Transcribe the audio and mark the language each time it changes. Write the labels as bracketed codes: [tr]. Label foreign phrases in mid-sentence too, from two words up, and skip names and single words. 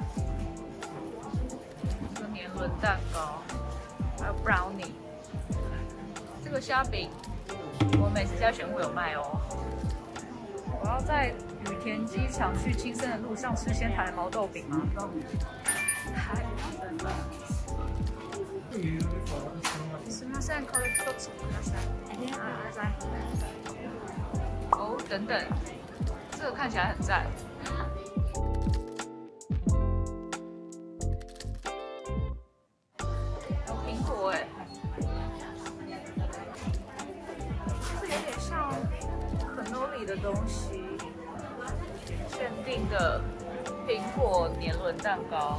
[zh] 这个年轮蛋糕，还有 brownie。这个虾饼，我美食家选物有卖哦。我要在羽田机场去青森的路上吃仙台的毛豆饼吗？太真了。 [ja] すみません、これ一つください。 [zh] 哦，等等，这个看起来很赞。有苹果哎，这有点像肯诺里的东西，限定的苹果年轮蛋糕。